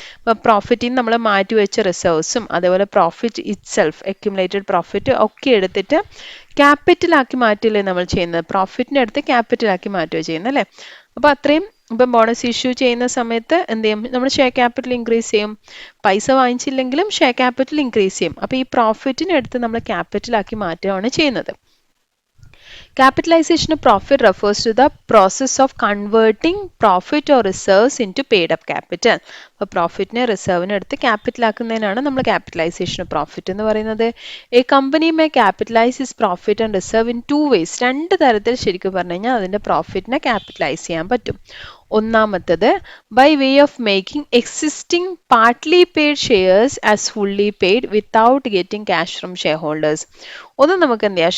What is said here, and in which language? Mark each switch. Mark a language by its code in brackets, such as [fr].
[ml] അപ്പോൾ പ്രോഫിറ്റിൽ നിന്ന് നമ്മൾ മാറ്റി വെച്ച റിസർവ്സും അതേപോലെ profit it self, accumulated profit ഒക്കെ എടുത്തിട്ട് ക്യാപിറ്റലാക്കി മാറ്റില്ലേ നമ്മൾ ചെയ്യുന്നത്. പ്രോഫിറ്റിൻ്റെ അടുത്ത് ക്യാപിറ്റലാക്കി മാറ്റുക ചെയ്യുന്നത് അല്ലേ. അപ്പോൾ അത്രയും ഇപ്പം ബോണസ് ഇഷ്യൂ ചെയ്യുന്ന സമയത്ത് എന്ത് ചെയ്യും? നമ്മൾ ഷെയർ ക്യാപിറ്റൽ ഇൻക്രീസ് ചെയ്യും. പൈസ വാങ്ങിച്ചില്ലെങ്കിലും ഷെയർ ക്യാപിറ്റൽ ഇൻക്രീസ് ചെയ്യും. അപ്പോൾ ഈ പ്രോഫിറ്റിനടുത്ത് നമ്മൾ ക്യാപിറ്റലാക്കി മാറ്റുകയാണ് ചെയ്യുന്നത്. [en] Capitalization of profit refers to the process of converting profit or reserves into paid up capital. [ml] അപ്പോൾ പ്രോഫിറ്റിനെ റിസർവിനെ എടുത്ത് ക്യാപിറ്റൽ ആക്കുന്നതിനാണ് നമ്മൾ ക്യാപിറ്റലൈസേഷൻ ഓഫ് പ്രോഫിറ്റ് എന്ന് പറയുന്നത്. [en] A company may capitalise its profit and reserve in 2 ways. [ml] 2 തരത്തിൽ ശരിക്കും പറഞ്ഞു കഴിഞ്ഞാൽ അതിൻ്റെ പ്രോഫിറ്റിനെ ക്യാപിറ്റലൈസ് ചെയ്യാൻ പറ്റും. ഒന്നാമത്തത് [en] By way of making existing partly paid shares as fully paid without getting cash from shareholders. [ml] ഒന്ന് നമുക്ക് എന്ത് ചെയ്യാം?